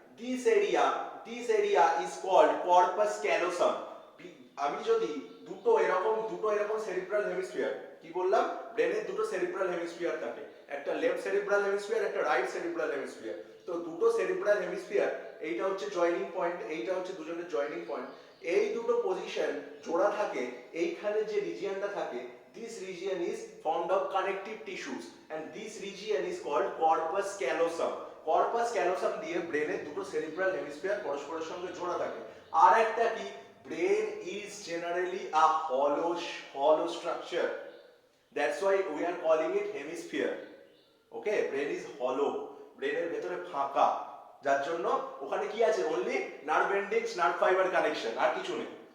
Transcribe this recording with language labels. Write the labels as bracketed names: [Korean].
[English] This area is called corpus callosum. [Bangla] আমি যদি দুটো এরকম সেরিব্রাল হেমিস্ফিয়ার, কি বললাম, ব্রেনের দুটো সেরিব্রাল হেমিস্ফিয়ার থাকে, একটা লেফট সেরিব্রাল হেমিস্ফিয়ার, একটা রাইট সেরিব্রাল হেমিস্ফিয়ার। তো দুটো সেরিব্রাল হেমিস্ফিয়ার, এইটা হচ্ছে জয়েনিং পয়েন্ট, এইটা হচ্ছে দুজনের জয়েনিং পয়েন্ট। এই দুটো পজিশন জোড়া থাকে, এইখানে যে রিজিয়নটা থাকে, [English] this region is formed of connective tissues and this region is called corpus callosum. [Bangla] corpus callosum দিয়ে ব্রেনের দুটো সেরিব্রাল হেমিস্ফিয়ার পরস্পরের সঙ্গে জোড়া থাকে। আর একটা কি, [English] brain is generally a hollow structure, that's why we are calling it hemisphere. Okay, brain is hollow, [Bangla] ব্রেনের ভেতরে ফাঁকা, যার জন্য ওখানে কি আছে, [English] only nerve endings, nerve fiber connection, [Bangla] আর কিছু নেই।